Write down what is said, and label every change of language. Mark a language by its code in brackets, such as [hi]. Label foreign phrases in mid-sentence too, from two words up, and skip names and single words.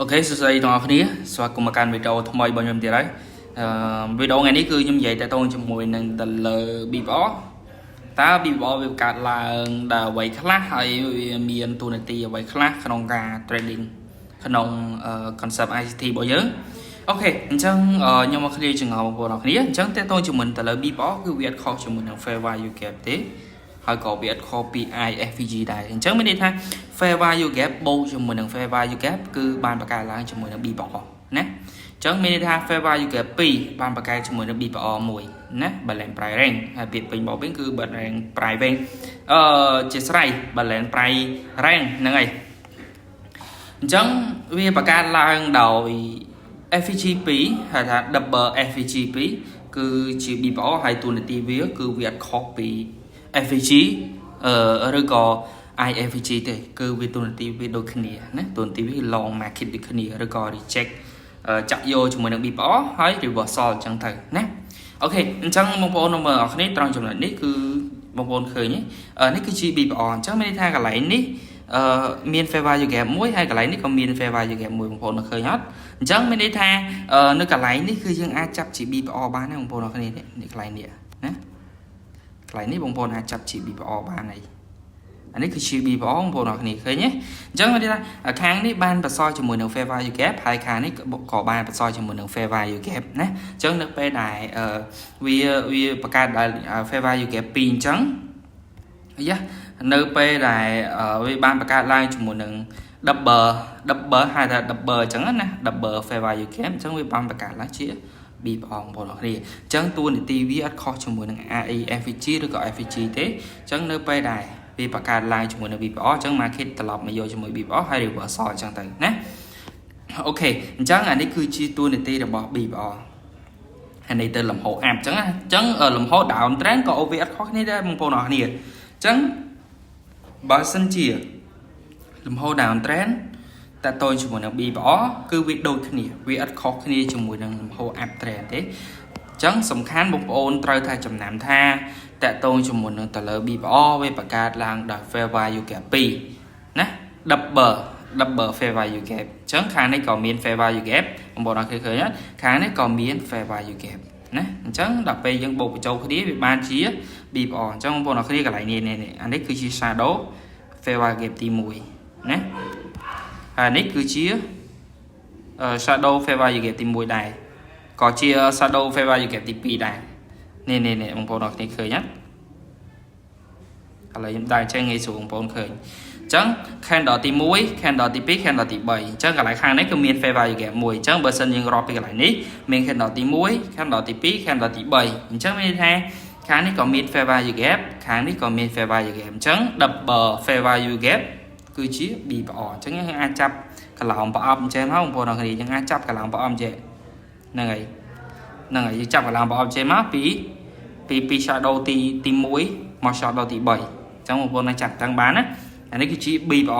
[km] Ok,សួស្តីទាំងអស់គ្នាស្វាគមន៍មកកាន់វីដេអូថ្មីរបស់ខ្ញុំទៀតហើយវីដេអូថ្ងៃនេះគឺខ្ញុំនិយាយតទៅជាមួយនឹងទៅលើ BBR តើ BBR វាកើតឡើងដល់អ្វីខ្លះហើយ វាមានទូនាទីអ្វីខ្លះក្នុងការ trading ក្នុង [en] concept ICT [km] របស់យើងអូខេអញ្ចឹងខ្ញុំមក clear ចង្អុលបងប្អូនអរ គ្នាអញ្ចឹងតទៅជាមួយទៅលើ BBR គឺវាអត់ខុសជាមួយនឹង [en] fair value gap [km] ទេហើយក៏វាអត់ខុសពី IFVG ដែរអញ្ចឹងមានន័យថា [en] fair value gap [km] បូកជាមួយនឹង [en] fair value gap [km] គឺបានបង្កើតឡើងជាមួយនឹង BBR ណាអញ្ចឹងមានន័យថា [en] fair value gap [km] 2 បានបង្កើតជាមួយនឹង BBR 1ណា [en] balance price range [km] ហើយពាក្យពេញមកវិញគឺ [en] balance price range [km] ជាស្រ័យ [en] balance price range [km] ហ្នឹងហើយអញ្ចឹងវាបង្កើតឡើងដោយ FVG 2ហៅថា [en] double FVG [km] 2គឺជា BBR ហើយទូនាទីវាគឺវាអត់ខុសពី FVG ឬក៏ IFVG ទេគឺវាទូនាទីវាដូចគ្នាណាទូនាទីវា [en] long market [km] ដូចគ្នាឬក៏ reject ចាក់យកជាមួយនឹង BBR ហើយ reversal អញ្ចឹងទៅណាអូខេអញ្ចឹងបងប្អូនមើលអរគ្នាត្រង់ចំណុចនេះគឺបងប្អូនឃើញនេះគឺជា BBR អញ្ចឹងមានន័យថាកន្លែងនេះមាន [en] fair value [km] gap មួយហើយកន្លែងនេះក៏មាន [en] fair value gap [km] មួយបងប្អូនឃើញអត់អញ្ចឹងមានន័យថានៅកន្លែងនេះគឺយើងអាចចាប់ជា BBR បានណាបងប្អូនអរគ្នានេះកន្លែងនេះណាកន្លែងនេះបងប្អូនអាចចាប់ជា BBR បានហើយអានេះគឺជា BBR បងប្អូនអរគ្នាឃើញទេអញ្ចឹងមានន័យថាខាងនេះបានបន្សល់ជាមួយនឹង [en] fair value gap [km] ហើយខាងនេះក៏បានបន្សល់ជាមួយនឹង [en] fair value gap [km] ណាអញ្ចឹងនៅពេលដែលវាបង្កើតដល់ [en] fair value gap [km] 2 អញ្ចឹងយ៉ានៅពេលដែលវាបានបង្កើតឡើងជាមួយនឹង double ហៅថា double អញ្ចឹងណា [en] double fair value gap [km] អញ្ចឹងវាបានបង្កើតឡើងជា BBR បងប្អូនអរគ្នាអញ្ចឹងតួនាទីវាអត់ខុសជាមួយនឹង IFVG ឬក៏ FVG ទេអញ្ចឹង នៅពេលដែលវាបង្កើតឡើងជាមួយនឹង BBR អញ្ចឹង market ត្រឡប់មកយកជាមួយ BBR ហើយ reversal អញ្ចឹងទៅណាអូខេអញ្ចឹង អានេះគឺជាតួនាទីរបស់ BBR ហើយនេះទៅលំហ up អញ្ចឹងណាអញ្ចឹងលំហ [en] down trend [km] ក៏វាអត់ខុសគ្នាដែរបងប្អូនអរគ្នាអញ្ចឹងបើសិនជាលំហ [en] down trend [km] តើតើជាមួយនឹង BBR គឺវាដូចគ្នាវាអត់ខុសគ្នាជាមួយនឹងលំហ [en] up trend [km] ទេអញ្ចឹងសំខាន់បងប្អូនត្រូវថាចំណាំថាតើតើជាមួយនឹងទៅលើ BBR វាបង្កើតឡើងដោយ [en] fair value gap [km] 2 ណា [en] double fair value gap [km] អញ្ចឹងខាងនេះក៏មាន [en] fair value gap [km] បងប្អូនអរឃើញអត់ខាងនេះក៏មាន [en] fair value gap [km] ណាអញ្ចឹងដល់ពេលយើងបូកបញ្ចូលគ្នាវាបានជា BBR អញ្ចឹងបងប្អូនអរគ្នាកន្លែងនេះអានេះគឺជា [en] shadow fair value gap [km] ទី1ណាហើយនេះគឺជា [en] shadow fair value gap [km] ទី1ដែរក៏ជា [en] shadow fair value gap [km] ទី2ដែរនេះបងប្អូនអរគ្នាឃើញអត់ឥឡូវខ្ញុំដាក់ចេះងាយស្រួលបងប្អូនឃើញអញ្ចឹង candle ទី1 candle ទី2 candle ទី3អញ្ចឹងកន្លែងខាងនេះគឺមាន [en] fair value gap [km] មួយអញ្ចឹងបើសិនយើងរាប់ពីកន្លែងនេះមាន candle ទី1 candle ទី2 candle ទី3អញ្ចឹងមានន័យថាខាងនេះក៏មាន [en] fair value gap [km] ខាងនេះ ក៏មាន [en] fair value gap [km] អញ្ចឹង [en] double fair value gap [km] គឺជា BBR អញ្ចឹងយើងអាចចាប់កន្លងប្រអប់អញ្ចឹងមកបងប្អូនអរគ្នាយើងអាចចាប់កន្លងប្រអប់អញ្ចឹងហ្នឹង ហើយយើងចាប់កន្លងប្រអប់អញ្ចឹងមកពី shadow ទី1មក shadow ទី3អញ្ចឹងបងប្អូនអាចចាប់តាំងបានណាអានេះគឺជា BBR